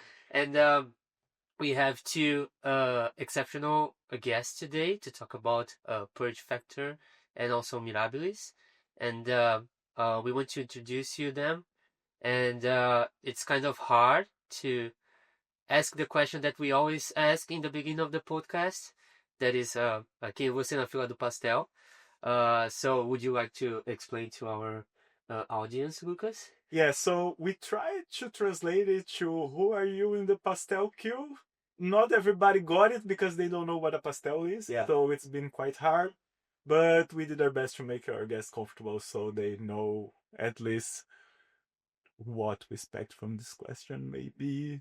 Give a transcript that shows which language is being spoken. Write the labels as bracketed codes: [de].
[en] And we have two exceptional guests today to talk about Purge Factor and also Mirabilis. And we want to introduce you them. And it's kind of hard to ask the question that we always ask in the beginning of the podcast. That is, [pt] quem é você na fila do pastel? [en] So would you like to explain to our audience, Lucas? Yeah, so we tried to translate it to who are you in the pastel queue. Not everybody got it because they don't know what a pastel is. Yeah. So it's been quite hard. But we did our best to make our guests comfortable so they know at least what we expect from this question maybe.